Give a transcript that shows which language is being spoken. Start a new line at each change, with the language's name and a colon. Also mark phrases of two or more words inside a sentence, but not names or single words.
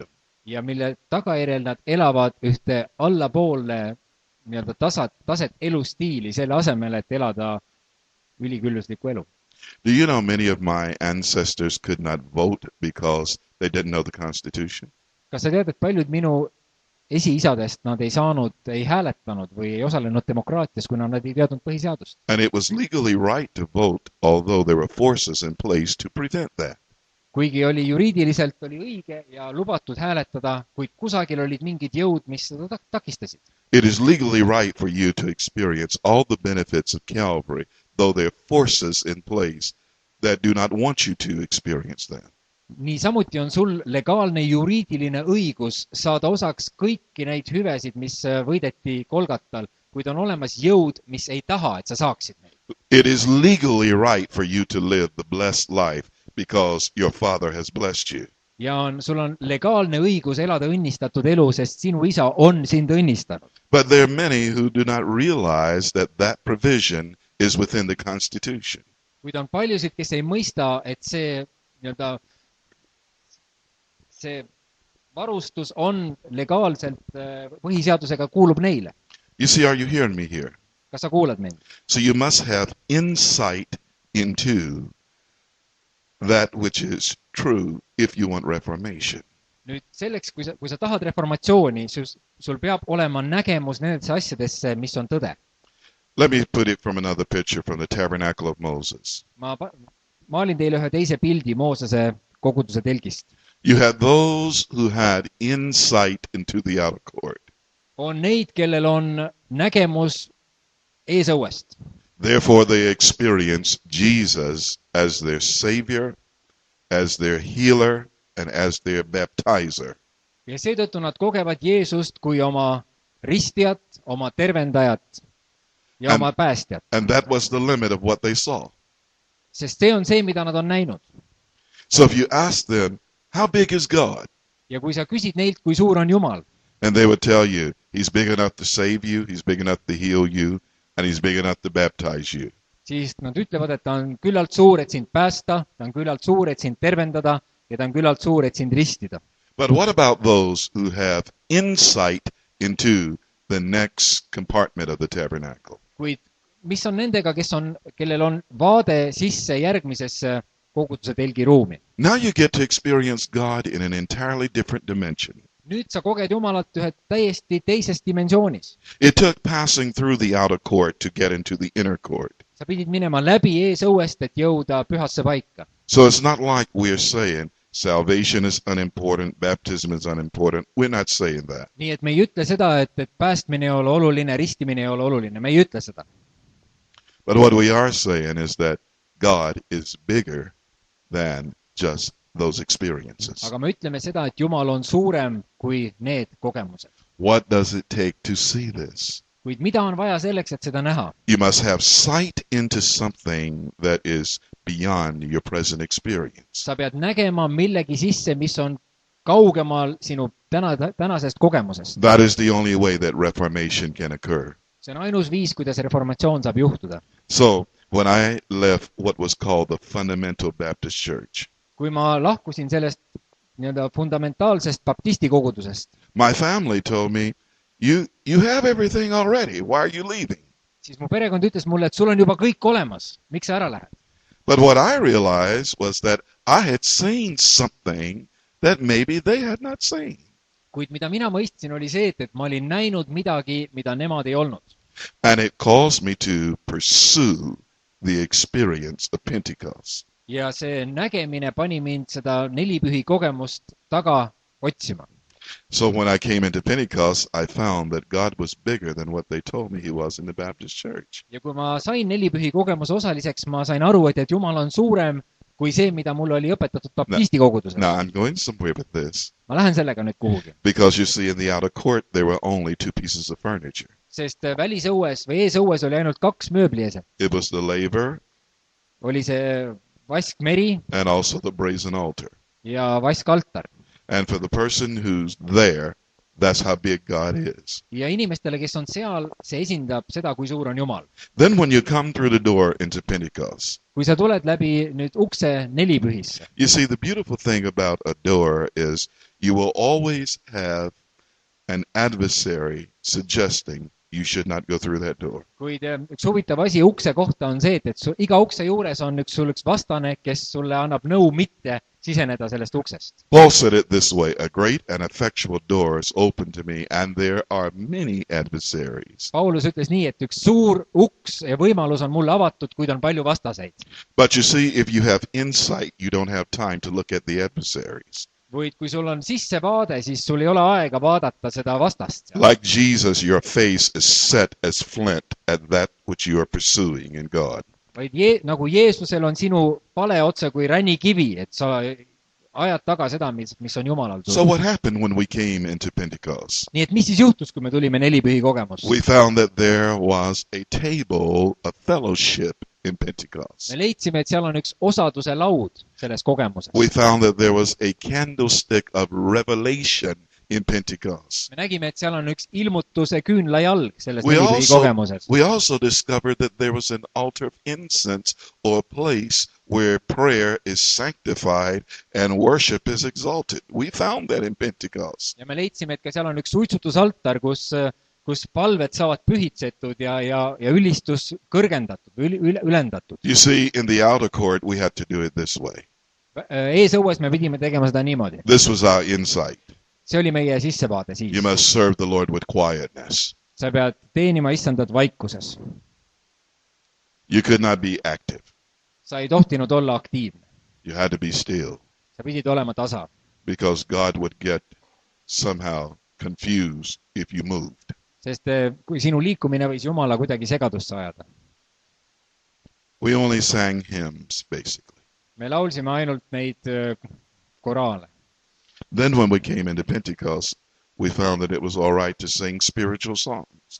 Estonian: ja mille tagajärjel nad elavad ühte allapoole nii-öelda taset elustiili, selle asemel, et elada ülikülluslikku elu.
English: Do you know many of my ancestors could not vote because they didn't know the Constitution?
Estonian: kas sa tead, et paljud minu esiisadest, nad ei saanud, ei hääletanud või ei osalenud demokraatias, kuna nad ei teadnud põhiseadust?
English: And it was legally right to vote, although there were forces in place to prevent that.
Estonian: kuigi juriidiliselt oli õige ja lubatud hääletada, kuid kusagil olid mingid jõud, mis seda takistasid.
English: It is legally right for you to experience all the benefits of Calvary, though there are forces in place that do not want you to experience that.
Estonian: niisamuti on sul legaalne juriidiline õigus saada osaks kõiki neid hüvesid, mis võideti Kolgatal, kuid on olemas jõud, mis ei taha, et sa saaksid neid.
English: It is legally right for you to live the blessed life because your Father has blessed you.
Estonian: Ja sul on legaalne õigus elada õnnistatud elu, sest sinu isa on sind õnnistanud.
English: But there are many who do not realize that that provision is within the Constitution.
Estonian: Kuid on paljusid, kes ei mõista, et see varustus on legaalselt põhiseadusega kuulub neile.
English: You see, are you hearing me here?
Estonian: Kas sa kuulad mind?
English: So you must have insight into that which is true if you want reformation.
Estonian: Nüüd selleks, kui sa tahad reformatsiooni, sul peab olema nägemus nendesse asjadesse, mis on tõde.
English: Let me put it from another picture from the tabernacle of Moses.
Estonian: Ma maalin teile ühe teise pildi Moosese koguduse telgist.
English: You had those who had insight into the outer court.
Estonian: On neid, kellel on nägemus eesõuest.
English: Therefore they experience Jesus as their Savior, as their healer, and as their baptizer.
Estonian: Ja seetõttu nad kogevad Jeesust kui oma ristijat, oma tervendajat ja oma päästjat.
English: And that was the limit of what they saw.
Estonian: Sest see on see, mida nad on näinud.
English: So if you ask them, how big is God?
Estonian: Ja kui sa küsid neilt, kui suur on Jumal,
English: and they would tell you, he's big enough to save you, he's big enough to heal you, and he's big enough to baptize you.
Estonian: Siis nad ütlevad, et ta on küllalt suur, et sind päästa, ta on küllalt suur, et sind tervendada, ja ta on küllalt suur, et sind ristida.
English: But what about those who have insight into the next compartment of the tabernacle?
Estonian: Kuid mis on nendega, kellel on vaade sisse järgmisesse koguduse telgi ruumi?
English: Now you get to experience God in an entirely different dimension.
Estonian: Nüüd sa koged Jumalat ühe täiesti teises dimensioonis.
English: It took passing through the outer court to get into the inner court.
Estonian: Sa pidid minema läbi eesõuest, et jõuda pühasse paika.
English: So it's not like we're saying salvation is unimportant, baptism is unimportant. We're not saying that.
Estonian: Nii et me ei ütle seda, et päästmine ei ole oluline, ristimine ei ole oluline. Me ei ütle seda.
English: But what we are saying is that God is bigger than just those experiences.
Estonian: Aga me ütleme seda, et Jumal on suurem kui need kogemused.
English: What does it take to see this?
Estonian: Kuid mida on vaja selleks, et seda näha?
English: You must have sight into something that is beyond your present experience.
Estonian: Sa pead nägema millegi sisse, mis on kaugemal sinu tänasest kogemusest.
English: That is the only way that reformation can occur.
Estonian: See on ainus viis, kuidas reformatsioon saab juhtuda.
English: So, when I left what was called the Fundamental Baptist Church,
Estonian: kui ma lahkusin sellest fundamentaalsest baptisti kogudusest,
English: my family told me, you have everything already. Why are you leaving?
Estonian: Siis mu perekond ütles mulle, et sul on juba kõik olemas. Miks sa ära lähed?
English: But what I realized was that I had seen something that maybe they had not seen.
Estonian: Kuid mida mina mõistsin oli see, et ma olin näinud midagi, mida nemad ei olnud.
English: And it caused me to pursue the experience of Pentecost.
Estonian: Ja see nägemine pani mind seda nelipühi kogemust taga otsima.
English: So when I came into Pentecost, I found that God was bigger than what they told me he was in the Baptist church.
Estonian: Ja kui ma sain nelipühi kogemuse osaliseks, ma sain aru, et Jumal on suurem kui see, mida mulle oli õpetatud baptisti koguduses.
English: Now I'm going somewhere with this.
Estonian: Ma lähen sellega nüüd kuhugi.
English: Because you see in the outer court there were only 2 pieces of furniture.
Estonian: Sest välisõues või eesõues oli ainult 2 mööblieset.
English: It was the laver
Estonian: Oli see vaskmeri
English: and also the brazen altar.
Estonian: ja vaskaltar.
English: And for the person who's there, that's how big God is.
Estonian: Ja inimestele, kes on seal, see esindab seda, kui suur on Jumal.
English: Then when you come through the door into Pentecost,
Estonian: Kui sa tuled läbi nüüd ukse nelipühisse,
English: you see the beautiful thing about a door is you will always have an adversary suggesting you should not go through that door.
Estonian: kuid üks huvitav asi ukse kohta on see, et iga ukse juures on sul üks vastane, kes sulle annab nõu mitte siseneda sellest uksest.
English: Paul said it this way, a great and effectual door is open to me, and there are many adversaries.
Estonian: Paulus ütles nii, et üks suur uks ja võimalus on mulle avatud, kuid on palju vastaseid.
English: But you see, if you have insight, you don't have time to look at the adversaries.
Estonian: Kuid kui sul on sissevaade, siis sul ei ole aega vaadata seda vastast.
English: Like Jesus, your face is set as flint at that which you are pursuing in God.
Estonian: Vaid nagu Jeesusel on sinu pale otse kui ränikivi, et sa ajad taga seda, mis on Jumalal
English: So
Estonian: tulnud.
English: what happened when we came into Pentecost?
Estonian: Nii et mis siis juhtus, kui me tulime nelipühi kogemusse?
English: We found that there was a table of fellowship in Pentecost.
Estonian: Me leidsime, et seal on üks osaduse laud selles kogemuses.
English: We found that there was a candlestick of revelation in Pentecost.
Estonian: Me nägime, et seal on üks ilmutuse küünlajalg selles
English: We
Estonian: nelipühi
English: also,
Estonian: kogemuses.
English: we also discovered that there was an altar of incense or a place where prayer is sanctified and worship is exalted. We found that in Pentecost.
Estonian: Ja me leidsime, et ka seal on üks suitsutusaltar, kus palved saavad pühitsetud ja ülistus kõrgendatud, ülendatud.
English: You see, in the outer court, we had to do it this way.
Estonian: Eesõues me pidime tegema seda niimoodi.
English: This was our insight.
Estonian: See oli meie sissevaade
English: You
Estonian: siis.
English: must serve the Lord with quietness.
Estonian: Sa pead teenima issandat vaikuses.
English: You could not be active.
Estonian: Sa ei tohtinud olla aktiivne.
English: You had to be still
Estonian: Sa pidid olema tasa.
English: because God would get somehow confused if you moved.
Estonian: Sest kui sinu liikumine võis Jumala kuidagi segadusse ajada.
English: We only sang hymns, basically.
Estonian: Me laulsime ainult neid koraale.
English: Then when we came into Pentecost, we found that it was all right to sing spiritual songs.